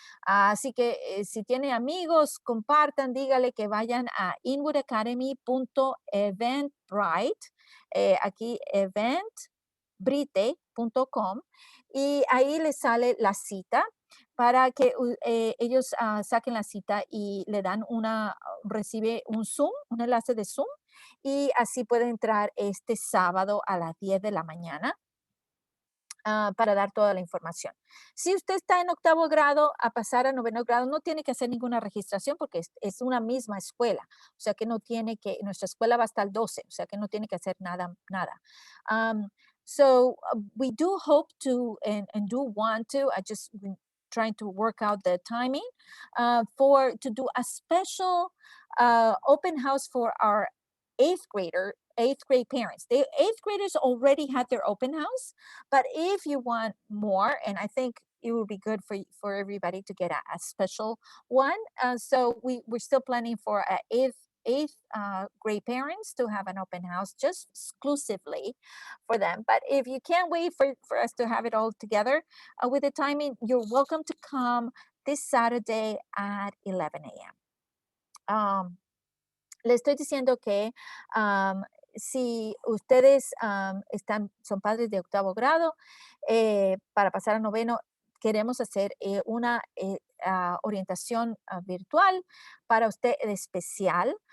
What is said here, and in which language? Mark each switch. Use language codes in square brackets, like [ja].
[es] Así que si tiene amigos, compartan, dígale que vayan a inwoodacademy.eventbrite, aquí eventbrite.com, y ahí les sale la cita para que ellos saquen la cita y le dan recibe un Zoom, un enlace de Zoom, y así puede entrar este sábado a las 10 de la mañana para dar toda la información. Si usted está en 8º grado, a pasar a 9º grado, no tiene que hacer ninguna registración porque es una misma escuela. O sea que no tiene que, nuestra escuela va hasta el 12, o sea que no tiene que hacer nada. [en] So we do hope to and do want to, I just trying to work out the timing to do a special open house for our 8th grade parents. The 8th graders already had their open house, but if you want more, and I think it would be good for everybody to get a special one. So we're still planning for 8th grade parents to have an open house just exclusively for them. But if you can't wait for us to have it all together with the timing, you're welcome to come this Saturday at 11 a.m. [es] Le estoy diciendo que si ustedes son padres de 8º grado, para pasar a 9º, queremos hacer una orientación virtual para usted especial.